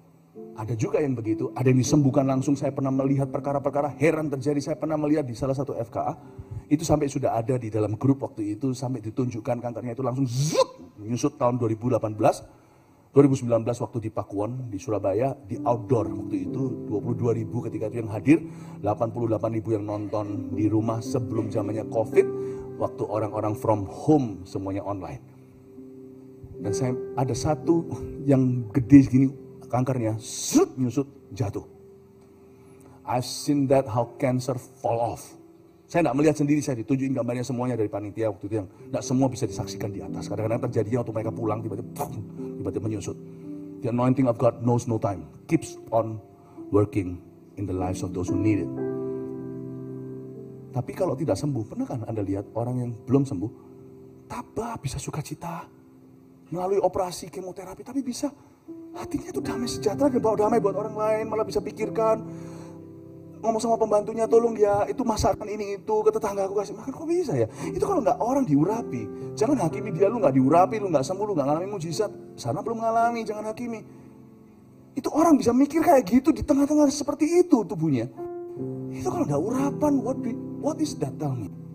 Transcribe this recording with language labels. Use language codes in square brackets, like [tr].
[id] Ada juga yang begitu, ada yang disembuhkan langsung. Saya pernah melihat perkara-perkara heran terjadi. Saya pernah melihat di salah satu FKA, itu sampai sudah ada di dalam grup waktu itu, sampai ditunjukkan kankernya itu langsung nyusut tahun 2018, 2019 waktu di Pakuwon, di Surabaya, di outdoor waktu itu, 22.000 ketika itu yang hadir, 88.000 yang nonton di rumah sebelum zamannya COVID, waktu orang-orang [en] from home [id] semuanya online. Dan saya ada satu yang gede segini, kankernya, nyusut, jatuh. [en] I've seen that how cancer fall off. [id] Saya tidak melihat sendiri, saya ditunjukin gambarnya semuanya dari panitia waktu itu yang tidak semua bisa disaksikan di atas. Kadang-kadang terjadinya waktu mereka pulang tiba-tiba menyusut. [en] The anointing of God knows no time, keeps on working in the lives of those who need it. [id] Tapi kalau tidak sembuh, pernah kan Anda lihat orang yang belum sembuh, tabah, bisa sukacita, melalui operasi kemoterapi, tapi bisa hatinya itu damai sejahtera dan bawa damai buat orang lain, malah bisa pikirkan, ngomong sama pembantunya, tolong ya, itu masakan ini itu, ke tetangga aku kasih makan, kok bisa ya? Itu kalau nggak orang diurapi, jangan hakimi dia, lu nggak diurapi, lu nggak sembuh, lu nggak ngalami mujizat, sana belum ngalami, jangan hakimi. Itu orang bisa mikir kayak gitu di tengah-tengah seperti itu tubuhnya. Itu kalau nggak urapan, [en] what is that, tell me?